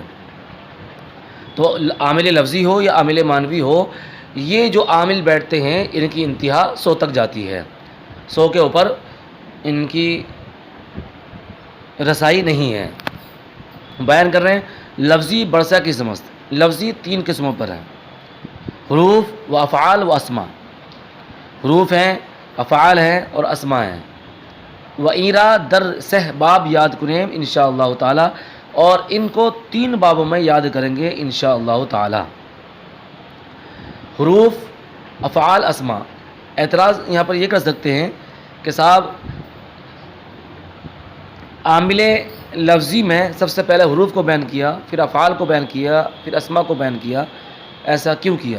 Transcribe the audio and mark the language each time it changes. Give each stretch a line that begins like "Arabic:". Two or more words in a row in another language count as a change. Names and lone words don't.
Urdu: تو عامل لفظی ہو یا عامل معنوی ہو، یہ جو عامل بیٹھتے ہیں ان کی انتہا 100 تک جاتی ہے، 100 کے اوپر ان کی رسائی نہیں ہے۔ بیان کر رہے ہیں
Persian: لفظی برسہ قسم است۔
Urdu: لفظی تین قسموں پر ہیں، حروف و افعال و اسما۔ حروف ہیں، افعال ہیں، اور اسما ہیں۔
Persian: و ایرا در سہ باب یاد کنیم انشاءاللہ تعالی،
Urdu: اور ان کو 3 بابوں میں یاد کریں گے
Arabic: انشاءاللہ تعالی۔
Urdu: حروف، افعال، اسما۔ اعتراض یہاں پر یہ کر سکتے ہیں کہ صاحب عامل لفظی میں سب سے پہلے حروف کو بیان کیا، پھر افعال کو بیان کیا، پھر اسما کو بیان کیا، ایسا کیوں کیا؟